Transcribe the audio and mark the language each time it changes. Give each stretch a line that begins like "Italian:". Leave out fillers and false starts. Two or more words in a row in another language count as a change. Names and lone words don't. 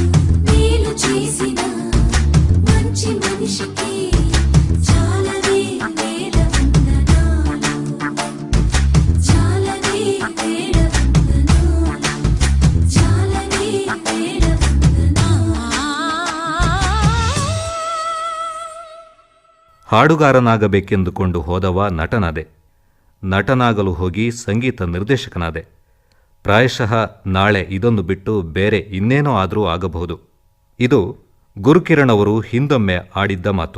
Telugu: మేలు చేసిన మంచి మనిషికి చాలనే వేల వందనాలు, చాలనే వేల వందనాలు, చాలనే వేల వందనాలు.
Kannada: ಹಾಡುಗಾರನಾಗಬೇಕೆಂದುಕೊಂಡು ಹೋದವ ನಟನಾದೆ. ನಟನಾಗಲು ಹೋಗಿ ಸಂಗೀತ ನಿರ್ದೇಶಕನಾದೆ. ಪ್ರಾಯಶಃ ನಾಳೆ ಇದೊಂದು ಬಿಟ್ಟು ಬೇರೆ ಇನ್ನೇನೋ ಆದರೂ ಆಗಬಹುದು. ಇದು ಗುರುಕಿರಣ್ ಅವರು ಹಿಂದೊಮ್ಮೆ ಆಡಿದ್ದ ಮಾತು.